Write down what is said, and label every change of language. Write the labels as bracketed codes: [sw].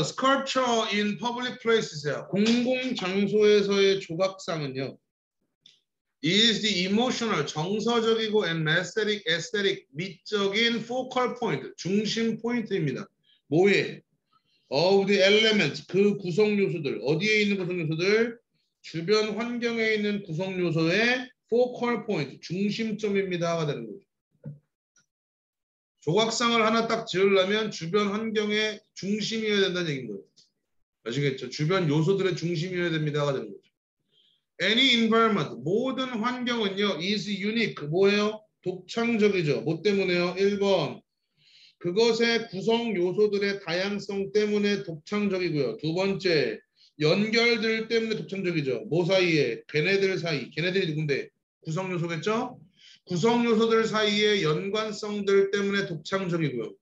[en] Sculpture in public places야. [ko] 공공 장소에서의 조각상은요. [en] is the emotional, [ko] 정서적이고 [en] and aesthetic, [ko] 미적인 [en] focal point, [ko] 중심 포인트입니다. 뭐에? [en] of the element, [ko] 그 구성 요소들. 어디에 있는 구성 요소들? 주변 환경에 있는 구성 요소의 [en] focal point, [ko] 중심점입니다가 되는 거죠. 조각상을 하나 딱 지으려면 주변 환경의 중심이어야 된다는 얘기인 거예요. 아시겠죠? 주변 요소들의 중심이어야 됩니다가 되는 거죠. [en] Any environment, [ko] 모든 환경은요, [en] is unique, [ko] 뭐예요? 독창적이죠. 뭐 때문에요? 1번, 그것의 구성 요소들의 다양성 때문에 독창적이고요. 두 번째, 연결들 때문에 독창적이죠. 뭐 사이에? 걔네들 사이. 걔네들이 누군데? 구성 요소겠죠? 구성 요소들 사이의 연관성들 때문에 독창적이고요.